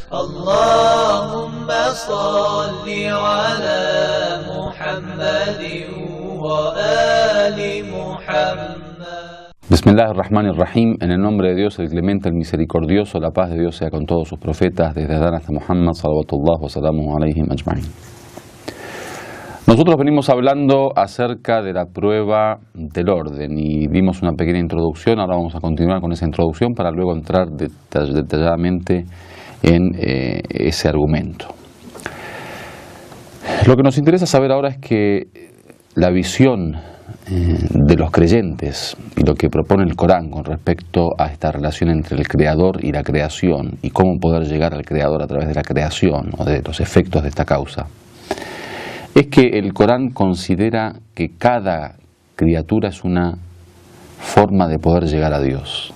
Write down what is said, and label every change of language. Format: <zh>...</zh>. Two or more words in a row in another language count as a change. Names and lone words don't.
<ar>اللهم صل على محمد وآل محمد. Bismillahirrahmanirrahim.</ar> <es>En el nombre de Dios, el clemente, el misericordioso, la paz de Dios sea con todos sus profetas, desde Adán hasta Muhammad,</es> <ar>صلوات الله وسلامه عليهم أجمعين.</ar> <es>Nosotros venimos hablando acerca de la prueba del orden y vimos una pequeña introducción. Ahora vamos a continuar con esa introducción para luego entrar detalladamente en ese argumento. Lo que nos interesa saber ahora es que la visión de los creyentes y lo que propone el Corán con respecto a esta relación entre el Creador y la creación y cómo poder llegar al Creador a través de la creación o de los efectos de esta causa, es que el Corán considera que cada criatura es una forma de poder llegar a Dios.</es>